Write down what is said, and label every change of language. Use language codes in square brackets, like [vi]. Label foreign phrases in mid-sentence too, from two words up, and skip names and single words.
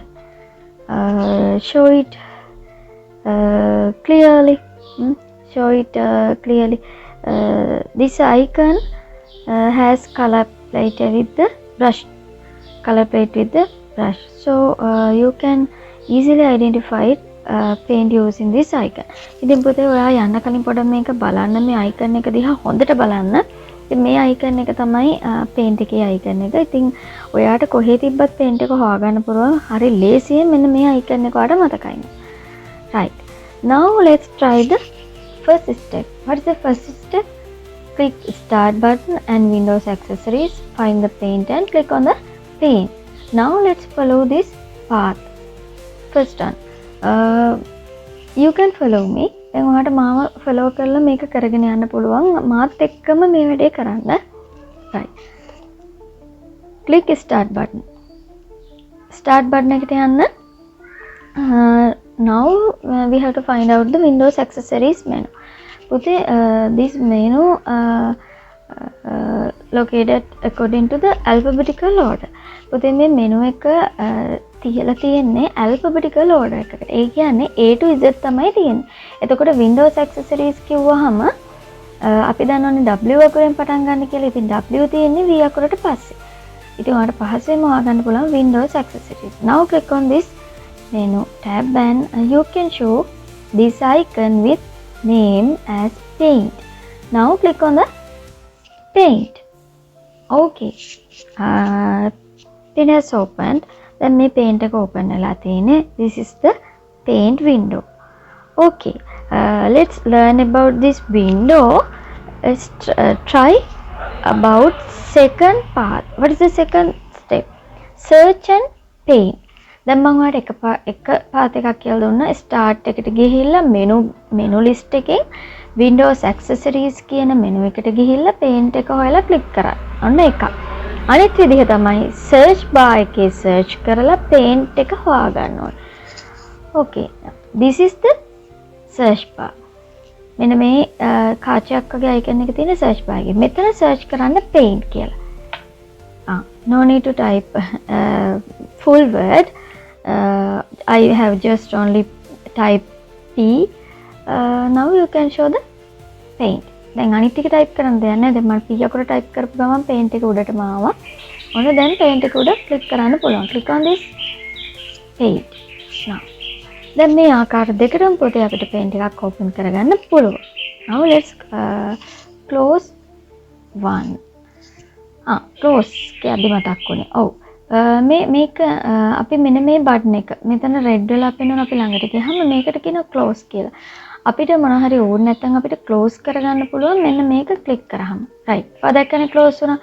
[en] Show it clearly. Show it clearly. This icon has color plate with the brush. Color plate with the brush. So you can easily identify paint using this icon. [si] ඉතින් පුතේ ඔයා යන්න කලින් පොඩ්ඩක් මේක බලන්න, මේ icon එක දිහා හොඳට බලන්න. ඉතින් මේ icon එක තමයි paint එකේ icon එක. ඉතින් ඔයාට කොහේ තිබ්බත් paint එක හොයාගන්න පුළුවන්. හරි ලේසියෙන් මෙන්න මේ icon එක ඔයාට මතකයි. [en] Right. Now let's try the first step. What is the first step? Click start button and Windows accessories. Find the paint and click on the paint. Now let's follow this path. First one. You can follow me. [si] දැන් ඔයාට මාව follow කරලා මේක කරගෙන යන්න පුළුවන්. මාත් එක්කම මේ වැඩේ කරන්න. Right. [en] Click start button. Start button [si] එකට යන්න. [en] Now we have to find out the Windows accessories menu. පුතේ this menu located according to the alphabetical order. [si] පුතේ මේ menu එක තියලා තියෙන්නේ [en] alphabetical order [si] එකකට. ඒ කියන්නේ [en] A to Z [si] තමයි තියෙන්නේ. එතකොට Windows accessories කිව්වහම අපි දන්නවනේ W අකුරෙන් පටන් ගන්න කියලා. ඉතින් W තියෙන්නේ V අකුරට පස්සේ. ඉතින් ඔයාලට පහසෙන්ම හොයාගන්න පුළුවන් Windows accessories. [en] Now click on this menu tab and you can show this icon with name as paint. Now click on the paint. Okay. It has opened. Then [si] මේ paint එක open වෙලා තියෙන්නේ. [en] This is the paint window. Okay. Let's learn about this window. Let's try about second part. What is the second step? Search and paint. [si] දැන් මම ඔයාලට එක පාත් එකක් කියලා දුන්නා. start එකට ගිහිල්ලා [en] menu list [si] එකෙන් Windows accessories කියන menu එකට ගිහිල්ලා paint එක හොයලා click කරන්න. ඔන්න එකක්. අනිත් විදිහ තමයි [en] search bar [si] එකේ search කරලා paint එක හොයාගන්න ඕනේ. [en] Okay. This is the search bar. [si] මෙන්න මේ කාචයක් වගේ icon එක තියෙන [en] search bar [si] එකේ. මෙතන search කරන්න paint කියලා. [en] No need to type full word. I have just only type P. Now you can show the paint. [si] දැන් අනිත් ටික type කරන්න දෙයක් නැහැ. දැන් මම P අකුර type කරපු ගමන් paint එක උඩටම ආවා. ඔන්න දැන් paint එක උඩ click කරන්න පුළුවන්. [en] Click on this paint. Now. [si] දැන් මේ ආකාර දෙකටම පුතේ අපිට paint එකක් open කරගන්න පුළුවන්. [en] Now let's close one. [si] close කියලා අපි මතක් වුණේ. ඔව්. මේක අපි මෙන්න මේ බටන් එක මෙතන රෙඩ් වෙලා පෙන්වන අපි ළඟට ගියාම මේකට කියනවා ක්ලෝස් කියලා. අපිට මොන හරි ඕන නැත්නම් අපිට ක්ලෝස් කරගන්න පුළුවන් මෙන්න මේක ක්ලික් කරාම. රයිට්. ඔය දැක්කනේ ක්ලෝස් වුණා.